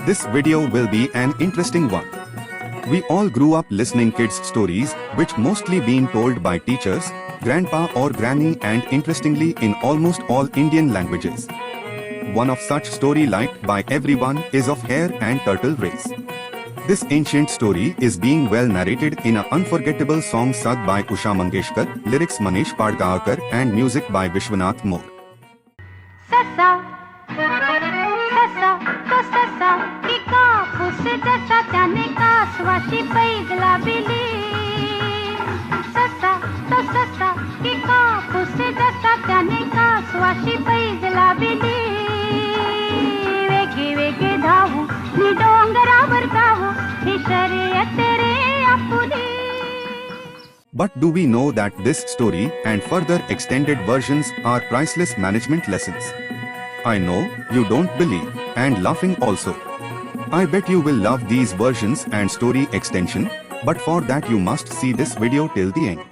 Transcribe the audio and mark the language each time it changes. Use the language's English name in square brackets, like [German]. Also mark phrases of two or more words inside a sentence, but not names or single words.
[English] This video will be an interesting one. We all grew up listening kids stories which mostly been told by teachers, grandpa or granny and interestingly in almost all Indian languages. One of such story liked by everyone is of Hare and Turtle race. This ancient story is being well narrated in an unforgettable song sung by Usha Mangeshkar, lyrics Manish Padgaonkar and music by Vishwanath more. [Marathi] ससा, ससा, तो ससा, की कापूस जसा त्याने कासवाशी पैजला बिली. ससा, तो ससा, की कापूस जसा त्याने कासवाशी पैजला बिली. वेगे वेगे धावू, नि डोंगरावर जावू, ही शर्यत रे आपुली. [English] But do we know that this story and further extended versions are priceless management lessons? I know you don't believe, and laughing also. I bet you will love these versions and story extension, but for that you must see this video till the end.